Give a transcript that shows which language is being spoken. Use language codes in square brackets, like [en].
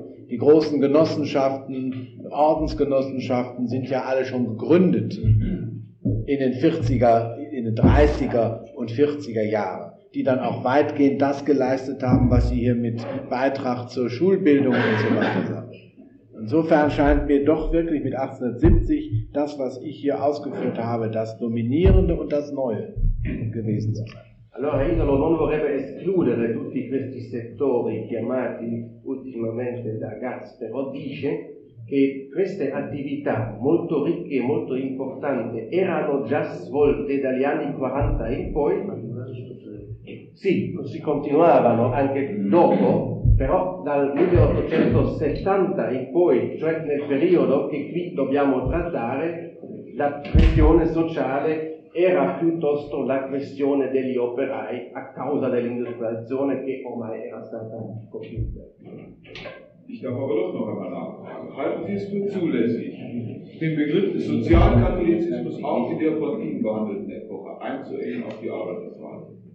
[de] Die großen Genossenschaften, Ordensgenossenschaften sind ja alle schon gegründet in den 40er, in den 30er und 40er Jahren, die dann auch weitgehend das geleistet haben, was sie hier mit Beitrag zur Schulbildung und so weiter sagen. Insofern scheint mir doch wirklich mit 1870 das, was ich hier ausgeführt habe, das Dominierende und das Neue gewesen zu sein. [it] Allora Isolo non vorrebbe escludere tutti questi settori chiamati ultimamente da Gatz, però dice che queste attività molto ricche e molto importanti erano già svolte dagli anni 40 in poi. Sì, si continuavano anche dopo, però dal 1870 in poi, cioè nel periodo che qui dobbiamo trattare, la questione sociale era piuttosto la questione degli operai a causa dell'industrializzazione che ormai era stata compiuta. [de] Ich darf aber doch noch einmal nachfragen. Halten Sie es für zulässig, den Begriff des Sozialkatholizismus auch in der von Ihnen behandelten Epoche einzuengen auf die Arbeiterfrage?